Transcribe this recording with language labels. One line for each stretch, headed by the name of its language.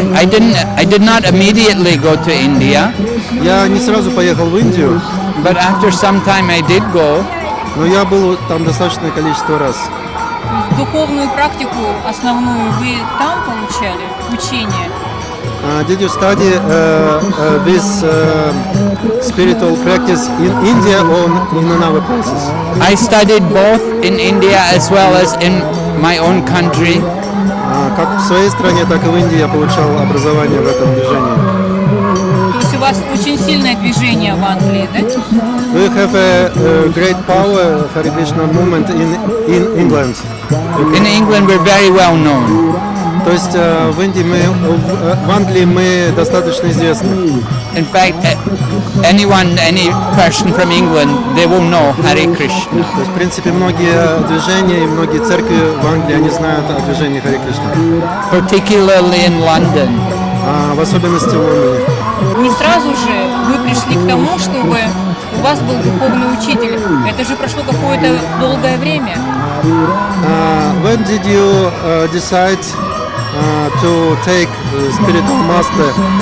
English: I did not immediately go to India.
Russian: Я не сразу поехал в Индию.
English: But after some time I did go.
Russian: Но я был там достаточное количество раз. Духовную практику основную вы там получали, учение?
English: Did you study this spiritual practice in India or in another places? I studied both in India as well as in my own country.
Russian: Как в своей стране, так и в Индии я получал образование в этом движении. То есть у вас очень сильное движение в Англии, да?
English: We have a great power Hare Krishna movement in England. In England we're very well known.
Russian: То есть в Индии в Англии мы достаточно известны.
English: In fact, any person from England, they will know Hare Krishna.
Russian: То есть, в принципе, многие движения и многие церкви в Англии, они знают о движении Hare Krishna.
English: Particularly in London.
Russian: в особенности Лондоне. Не сразу же вы пришли к тому, чтобы у вас был духовный учитель. Это же прошло какое-то долгое время.
English: When did you decide to take spiritual master?